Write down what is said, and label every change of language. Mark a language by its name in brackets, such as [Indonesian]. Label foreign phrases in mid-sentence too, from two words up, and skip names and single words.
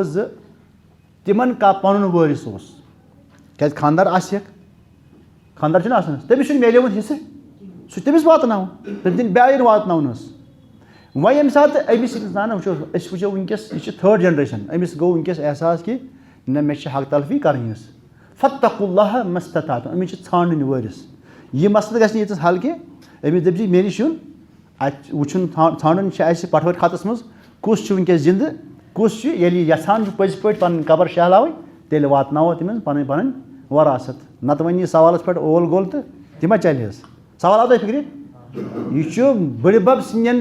[Kashmiri] 2 تِمَن کانٛہہ پَنُن وٲرِث اوس کیٛازِ خاندار آسٮ۪کھ خاندار چھُنہ آسان تٔمِس چھُنہٕ میلیومُت حِصہٕ سُہ چھُ تٔمِس واتناوُن تٔمۍ دِنۍ بیٛاین واتناوُن حظ وۄنۍ ییٚمہِ ساتہٕ أمِس اِنسان وٕچھو أسۍ وٕچھو وٕنکٮ۪س یہِ چھِ 3rd جنریشن أمِس گوٚو وٕنکٮ۪س احساس کہِ نہ مےٚ چھِ حق تلفی کَرٕنۍ حظ [Arabic] فَتَّقُوا اللّٰهَ مَا اسْتَطَعْتُمْ [Kashmiri] أمِس چھِ ژھانٛڈٕنۍ وٲرِث یہِ مسلہٕ گژھِ نہٕ ییٖژَس حل کینٛہہ أمِس دٔپۍ زِ مےٚ نِش یُن اَتہِ وٕچھُن ژھانٛڈُن چھِ اَسہِ پٹھوٲرۍ خطس منٛز کُس چھُ وٕنکٮ۪س زِندٕ کُس چھُ ییٚلہِ یہِ یَژھان چھُ پٔزۍ پٲٹھۍ پَنٕنۍ قبر شہلاوٕنۍ تیٚلہِ واتناوو تٔمِس پَنٕنۍ وراثت نَتہٕ وۄنۍ یی سوالَس پٮ۪ٹھ اول گول تہٕ تہِ ما چلہِ حظ سوال آو تۄہہِ فِکرِ یہِ چھُ بٔڈِ بَب سٕنٛدٮ۪ن